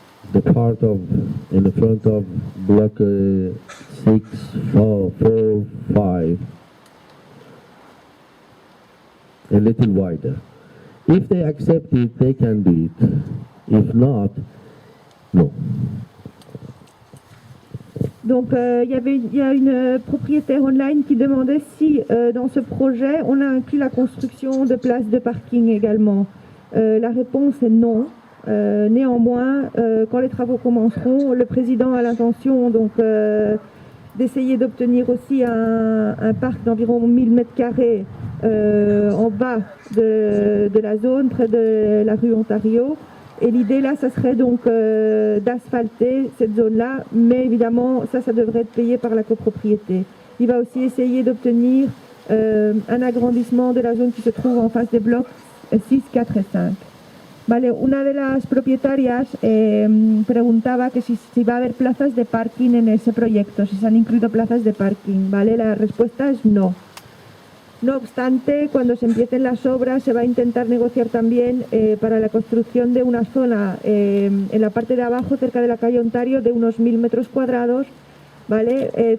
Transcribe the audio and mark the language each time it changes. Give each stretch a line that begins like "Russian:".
English: the part of in the front of block 6, 4, 5 a little wider. If they accept it, they can do it. If not, no.
French: Donc il y a une propriétaire online qui demandait si dans ce projet on a inclus la construction de places de parking également. La réponse est non. Néanmoins, quand les travaux commenceront, le président a l'intention donc d'essayer d'obtenir aussi un parc d'environ 1000 m² en bas de la zone, près de la rue Ontario. Et l'idée là, ça serait donc d'asphalter cette zone-là, mais évidemment, ça devrait être payé par la copropriété. Il va aussi essayer d'obtenir un agrandissement de la zone qui se trouve en face des blocs 6, 4 et 5.
Spanish: Vale, una de las propietarias preguntaba que si va a haber plazas de parking en ese proyecto, si se han incluido plazas de parking. Vale, la respuesta es no. No obstante, cuando se empiecen las obras se va a intentar negociar también para la construcción de una zona en la parte de abajo, cerca de la calle Ontario, de unos 1000 m², ¿vale?